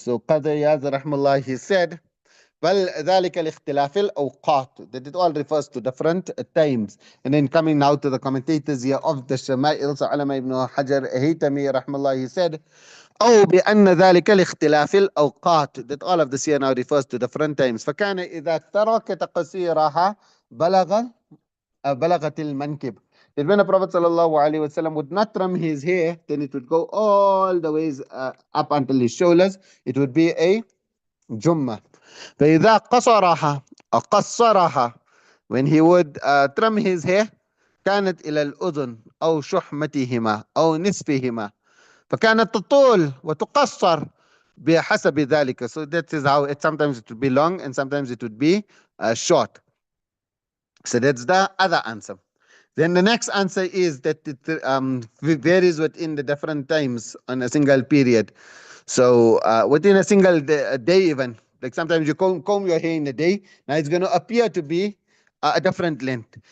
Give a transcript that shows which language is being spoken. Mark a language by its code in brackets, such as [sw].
[en] So Qadhi Iyad rahmallah, he said, "Well, [ar] ذلك الاختلاف الأوقات." [en] That it all refers to different times. And then coming now to the commentators here of the Shama'il, so Alama ibn Hajar Haytami rahmallah, he said, [ar] أو بأن ذلك الاختلاف الأوقات, [en] that all of this here now refers to different times. [ar] فكان إذا ترك تقصيرها بلغت المنكب. [en] That when the Prophet sallallahu alaihi wasallam would not trim his hair, then it would go all the ways up until his shoulders. It would be a jumma. [ar] فإذا قصرها أو قصرها, [en] when he would trim his hair, [ar] كانت إلى الأذن أو شحمتهما أو نصفهما. فكانت تطول وتقصر بحسب ذلك. [en] So that is how it sometimes it would be long and sometimes it would be short. So that's the other answer. Then the next answer is that it varies within the different times on a single period. So within a single day even, like sometimes you comb your hair in a day, now it's going to appear to be a different length.